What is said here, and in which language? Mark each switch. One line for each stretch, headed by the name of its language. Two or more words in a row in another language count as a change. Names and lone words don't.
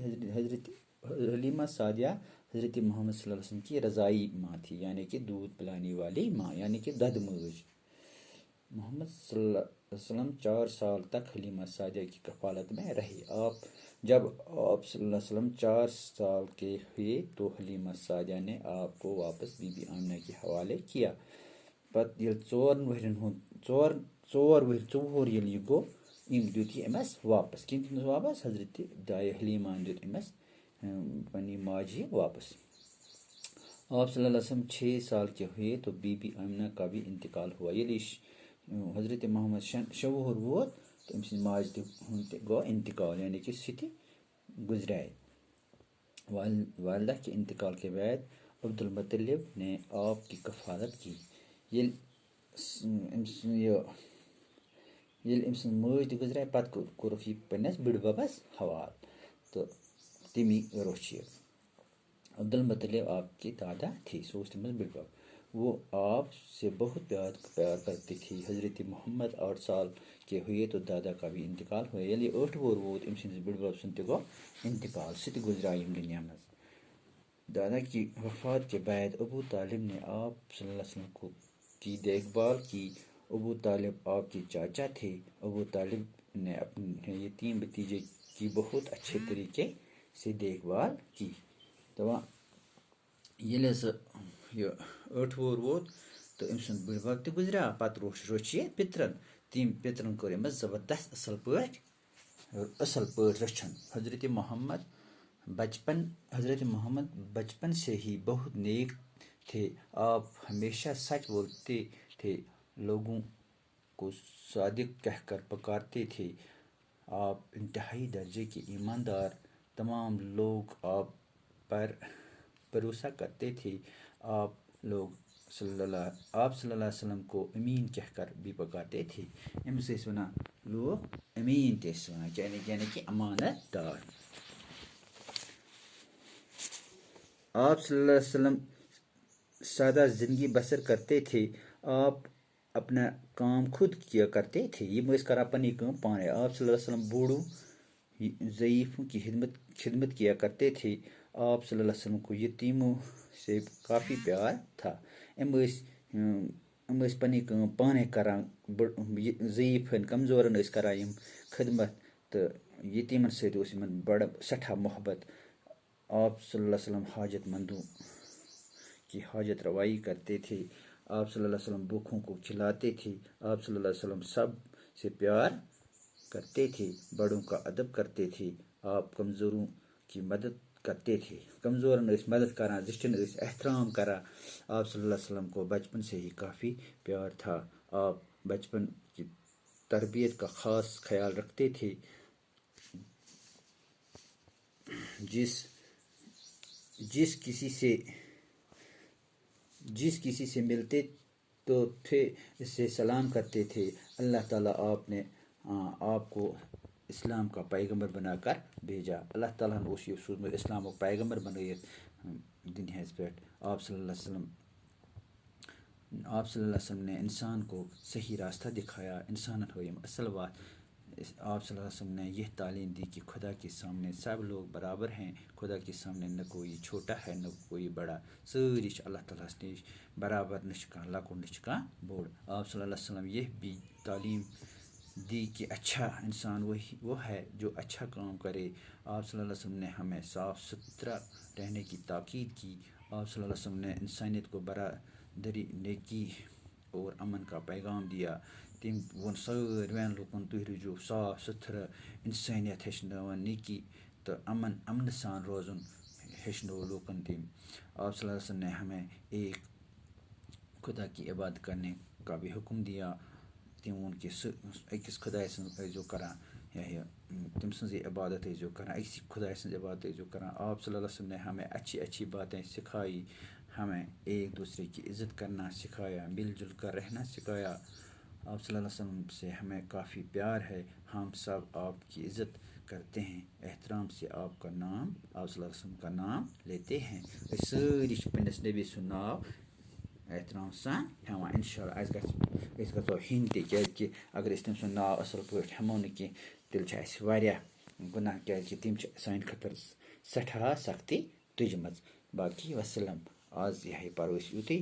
Urdu: حلیمہ سعدیہ حضرت محمد
Arabic: صلی اللہ علیہ وسلم
Urdu: کی رضائی ماں تھی، یعنی کہ دودھ پلانے والی ماں، یعنی کہ ددموج۔ محمد
Arabic: صلی اللہ علیہ وسلم
Urdu: 4 سال تک حلیمہ سعدیہ کی کفالت میں رہے۔ جب آپ
Arabic: صلی اللہ علیہ وسلم
Urdu: 4 سال کے ہوئے تو حلیمہ سعدیہ نے آپ کو واپس بی بی آمنہ کے حوالے کیا۔
Kashmiri: پتہ یل 4 ؤہر یل یہ گو، دیت یہ امس واپس۔ کم دس واپس؟ حضرت دائی حلیمہ دیت امس پنی ماجی واپس۔
Urdu: آپ
Arabic: صلی اللہ علیہ وسلم
Urdu: 6 سال کے ہوئے تو بی بی آمنہ کا بھی انتقال ہوا۔
Kashmiri: یلی حضرت محمد 6 ؤہر ووت تو أمۍ سٕنٛزِ ماجہِ تہِ گوٚو انتقال، یعنی کہ سُہ تہِ گزرائے۔
Urdu: والدہ کے انتقال کے بعد عبدالمطلب نے آپ کی کفالت کی۔
Kashmiri: ییٚلہِ أمۍ سٕنٛز مٲج تہِ گزرائے، پتہٕ کوٚرُکھ یہِ پنٛنِس بٕڈببس حوالہٕ، تہٕ تمی روٚچھ یہِ۔
Urdu: عبدالمطلب آپ کے دادا تھے،
Kashmiri: سُہ اوس تٔمِس بٕڈبب۔
Urdu: وہ آپ سے بہت پیار کرتے تھے۔ حضرت محمد 8 سال کے ہوئے تو دادا کا بھی انتقال ہوا۔
Kashmiri: ییٚلہِ 8 وُہُر ووت أمۍ سٕنٛدِس بٕڈبب سُنٛد تہِ گوٚو انتقال، سُہ تہِ گزرایہِ ییٚمہِ دُنیا منٛز۔
Urdu: دادا کی وفات کے بعد ابو طالب نے آپ
Arabic: صلی اللہ علیہ وسلم
Urdu: کی دیکھ بھال کی ابو طالب آپ کے چاچا تھے. ابو طالب نے اپنے یتیم بھتیجے کی بہت اچھے طریقے سے دیکھ بھال کی.
Kashmiri: دپان ییٚلہِ سُہ یہِ 8 وُہُر ووت تہٕ أمۍ سُنٛد بٕڈۍ بب تہِ گُزریٛوو. پَتہٕ روٚچھ یہِ پِترَن. تٔمۍ پِترَن کوٚر أمِس زبردست اَصٕل پٲٹھۍ رٔچھن.
Urdu: حضرت محمد بچپن سے ہی بہت نیک تھے. آپ ہمیشہ سچ بولتے تھے, لوگوں کو صادق کہہ کر پکارتے تھے. آپ انتہائی درجے کے ایماندار. تمام لوگ آپ پر بھروسہ کرتے تھے. آپ
Arabic: صلی اللہ علیہ وسلم
Urdu: کو امین کہہ کر بھی پکارتے تھے.
Kashmiri: أمِس ٲسۍ وَنان لوگ امین تہِ ٲسۍ وَنان, یعنی کہ امانت دار.
Urdu: آپ
Arabic: صلی اللہ علیہ وسلم
Urdu: سادہ زندگی بسر کرتے تھے. آپ اپنا کام خود کیا کرتے تھے.
Kashmiri: یِم ٲسۍ کران پنٕنۍ کٲم پانے.
Urdu: آپ
Arabic: صلی اللہ علیہ وسلم
Urdu: بوڑھوں ضعیفوں کی خدمت کیا کرتے تھے. آپ
Arabic: صلی اللہ علیہ وسلم
Urdu: کو یتیموں سے کافی پیار تھا.
Kashmiri: یِم ٲسۍ پنٕنۍ کٲم پانے کران. ضعیفن کمزورن ٲسۍ کران یِم خدمت تہٕ یتیٖمن سۭتۍ اوس یِمن بڑٕ سٮ۪ٹھاہ محبت.
Urdu: آپ
Arabic: صلی اللہ علیہ وسلم
Urdu: حاجت مندوں کی حاجت روائی کرتے تھے. آپ
Arabic: صلی اللہ علیہ وسلم
Urdu: بھوکھوں کو کھلاتے تھے. آپ
Arabic: صلی اللہ علیہ وسلم
Urdu: سب سے پیار کرتے تھے. بڑوں کا ادب کرتے تھے. آپ کمزوروں کی مدد کرتے تھے.
Kashmiri: کمزورن ٲسۍ مدد کران, زِٹھٮ۪ن ٲسۍ احترام کران.
Urdu: آپ
Arabic: صلی اللہ علیہ وسلم
Urdu: کو بچپن سے ہی کافی پیار تھا. آپ بچپن کی تربیت کا خاص خیال رکھتے تھے. جس کسی سے ملتے تو تھے اس سے سلام کرتے تھے. اللہ تعالیٰ آپ کو اسلام کا پیغمبر بنا کر بھیجا.
Kashmiri: اللہ تعالیٰ نے اوس یہ سوٗزمُت اسلامُک پیغمبر بنٲیِتھ دُنیاہَس پٮ۪ٹھ.
Urdu: آپ
Arabic: صلی اللہ علیہ وسلم
Urdu: نے انسان کو صحیح راستہ دکھایا.
Kashmiri: انسانن ہو یِم اصل بات.
Urdu: آپ
Arabic: صلی اللہ علیہ وسلم
Urdu: نے یہ تعلیم دی کہ خدا کے سامنے سب لوگ برابر ہیں. خدا کے سامنے نہ کوئی چھوٹا ہے نہ کوئی بڑا.
Kashmiri: سٲری چھِ اللہ تعالیٰ ہَس نِش برابر. نہ چھِ کانٛہہ لۄکُٹ نہ چھِ کانٛہہ بوٚڑ.
Urdu: آپ
Arabic: صلی اللہ علیہ وسلم
Urdu: یہ بھی تعلیم دی کہ اچھا انسان وہ ہے جو اچھا کام کرے. آپ
Arabic: صلی اللہ علیہ وسلم
Urdu: نے ہمیں صاف ستھرا رہنے کی تاکید کی. آپ
Arabic: صلی اللہ علیہ وسلم
Urdu: نے انسانیت کو برادری, نیکی اور امن کا پیغام دیا.
Kashmiri: تٔمۍ ووٚن سٲرِوین لوٗکن تُہۍ روٗزِو صاف ستھرٕ. انسٲنیت ہیٚچھنٲوٕن, نیکی تہٕ امن سان روزُن ہیٚچھنوو لوٗکن تٔمۍ.
Urdu: آپ
Arabic: صلی اللہ علیہ وسلم
Urdu: نے ہمیں ایک خدا کی عبادت کرنے کا بھی حکم دیا.
Kashmiri: تٔمۍ ووٚن کہ أکِس خداے سٕنٛز ٲسۍزیو کران, تٔمۍ سٕنٛزٕے عبادت ٲسۍزیو کران, أکسی خداے سٕنٛز عبادت ٲسۍزیو کران.
Urdu: آپ
Arabic: صلی اللہ علیہ وسلم
Urdu: نے ہمیں اچھی باتیں سکھائی. ہمیں ایک دوسرے کی عزت کرنا سکھایا, مل جل کر رہنا سکھایا. آپ
Arabic: صلی اللہ علیہ وسلم
Urdu: سے ہمیں کافی پیار ہے. ہم سب آپ کی عزت کرتے ہیں. احترام سے آپ
Arabic: صلی اللہ علیہ وسلم
Urdu: کا نام لیتے ہیں.
Kashmiri: أسۍ سٲری چھِ پنٛنِس نبی سُنٛد ناو احترام سان ہٮ۪وان.
Arabic: اِنشاء اللہ
Kashmiri: أسۍ گژھو ہیٚنۍ تہِ, کیٛازِکہِ اگر أسۍ تٔمۍ سُنٛد ناو اَصٕل پٲٹھۍ ہٮ۪مو نہٕ کینٛہہ تیٚلہِ چھِ اَسہِ واریاہ گُناہ, کیٛازِکہِ تِم چھِ سانہِ خٲطرٕ سٮ۪ٹھاہ سختی تُجمٕژ. باقٕے وسلم. آز یِہے پَرو أسۍ یُتُے.